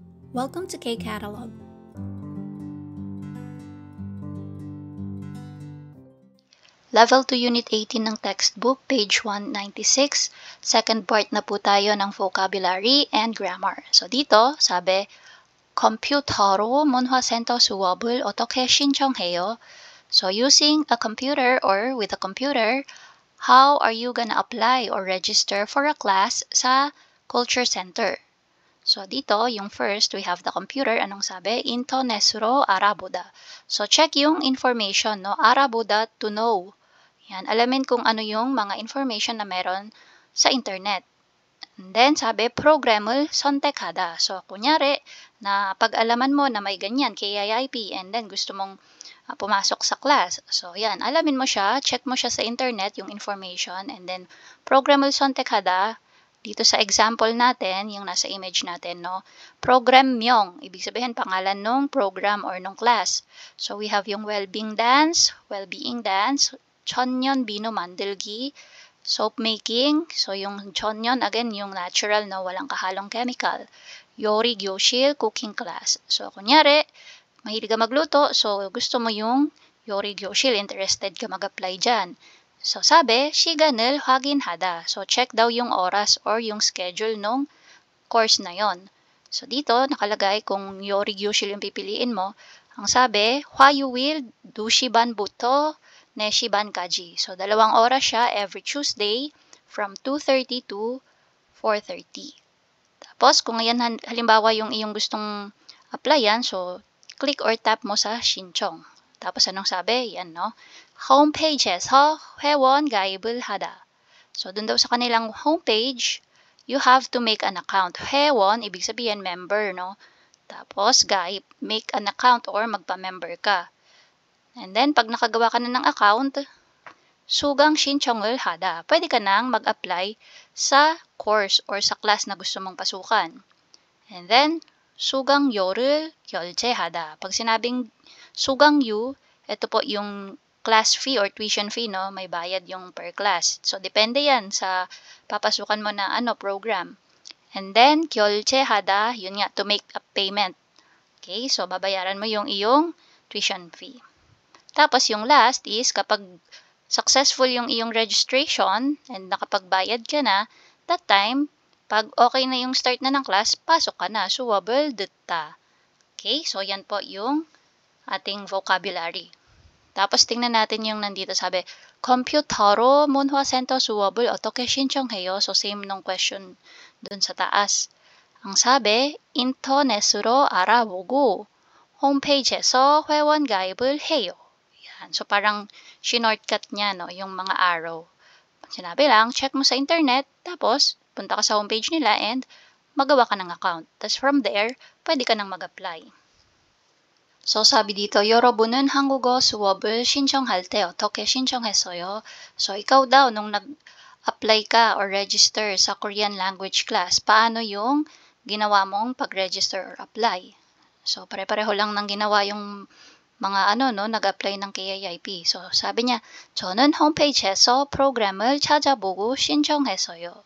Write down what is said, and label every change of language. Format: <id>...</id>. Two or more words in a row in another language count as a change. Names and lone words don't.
<en>Welcome to K-Catalog. Level 2 Unit 18</en> <tl>ng textbook, page 196.</tl> <en>Second part</en> <tl>na po tayo ng</tl> <en>vocabulary and grammar.</en> <tl>So dito, sabi,</tl> <ko>컴퓨터로 문화센터 수업을 어떻게 신청해요?</ko> <en>So using a computer or with a computer, how are you gonna apply or register for a class</en> <tl>sa culture center? So dito, yung first,</tl> <en>we have the computer.</en> <tl>Anong sabi?</tl> <ko>인터넷으로 알아보다.</ko> <tl>So check yung information, no? 알아보다,</tl> <en>to know.</en> <tl>Yan, alamin kung ano yung mga information na meron sa internet. And then, sabi,</tl> <en>program</en> <ko>을 선택하다.</ko> <tl>So, kunyari, na pag-alaman mo na may ganyan, KIIP,</tl> <en>and then</en> <tl>gusto mong pumasok sa class. So, yan, alamin mo siya, check mo siya sa internet, yung information,</tl> <en>and then, program</en> <ko>을 선택하다,</ko> <tl>dito sa example natin, yung nasa image natin, no?</tl> <ko>Program명,</ko> <tl>ibig sabihin, pangalan nung program or nung class. So,</tl> <en>we have</en> <tl>yung</tl> <en>well-being dance,</en> <ko>천년 비누 만들기,</ko> <en>soap making.</en> <tl>So, yung 천년, again, yung natural, no? Walang kahalong chemical.</tl> <ko>요리 교실,</ko> <tl>cooking class. So, kunyari, mahilig ka magluto, so gusto mo yung</tl> <ko>요리 교실,</ko> <tl>interested ka mag-apply dyan. So, sabi,</tl> <ko>시간을 확인하다.</ko> <tl>So, check daw yung oras or yung schedule nung course na yon. So, dito, nakalagay kung</tl> <ko>요리 교실</ko> <tl>yung pipiliin mo. Ang sabi,</tl> <ko>화요일 2시반부터 4시반까지.</ko> <tl>So, 2 oras siya</tl> <en>every Tuesday from 2:30 to 4:30.</en> <tl>Tapos, kung ayan halimbawa yung iyong gustong applyan, so, click or tap mo sa</tl> <ko>신청.</ko> <tl>Tapos, anong sabi? Yan, no?</tl> <ko>홈페이지에서 회원 가입을 하다.</ko> <tl>So, dun daw sa kanilang homepage,</tl> <en>you have to make an account.</en> <ko>회원,</ko> <tl>ibig sabihin member, no? Tapos, gaib,</tl> <en>make an account</en> <tl>or magpa-member ka.</tl> <en>And then,</en> <tl>pag nakagawa ka na ng account, sugang</tl> <ko>신청을 하다.</ko> <tl>Pwede ka nang mag-apply</tl> <en>sa course</en> <tl>or sa class na gusto mong pasukan. And then,</tl> <ko>수강료를 결제하다.</ko> <tl>Pag sinabing</tl> <ko>수강료,</ko> <tl>ito po yung</tl> <en>class fee or tuition fee,</en> <tl>no? May bayad yung per class. So, depende yan sa papasukan mo na program.</tl> <en>And then,</en> <ko>결제하다,</ko> <tl>yun nga,</tl> <en>to make a payment.</en> <tl>Okay, so babayaran mo yung iyong</tl> <en>tuition fee.</en> <tl>Tapos, yung last is kapag successful yung iyong registration and nakapagbayad ka na,</tl> <en>that time,</en> <tl>pag okay na yung start na ng class, pasok ka na.</tl> <ko>수업을 듣다.</ko> <tl>Okay, so yan po yung ating vocabulary. Tapos tingnan natin yung nandito sabi,</tl> <ko>컴퓨터로 문화센터 수업을 어떻게 신청해요?</ko> <tl>So same nung question dun sa taas. Ang sabi,</tl> <ko>인터넷으로 알아보고 홈페이지에서 회원 가입을 해요.</ko> <tl>Yan. So parang shortcut niya, no, yung mga arrow. Sinabi lang,</tl> <en>check mo sa internet,</en> <tl>tapos punta ka sa homepage nila and magawa ka ng account.</tl> <en>Tapos from there,</en> <tl>pwede ka nang mag-apply. So sabi dito,</tl> <ko>여러분은 한국어 수업을 신청할 때 어떻게 신청했어요?</ko> <tl>So ikaw daw, nung nag-apply ka or register sa</tl> <en>Korean language class,</en> <tl>paano yung ginawa mong pag-register or apply? So pare-pareho lang ng ginawa yung mga nag-apply ng KIIP. So sabi niya,</tl> <ko>저는 홈페이지에서 프로그램을 찾아보고 신청했어요.</ko>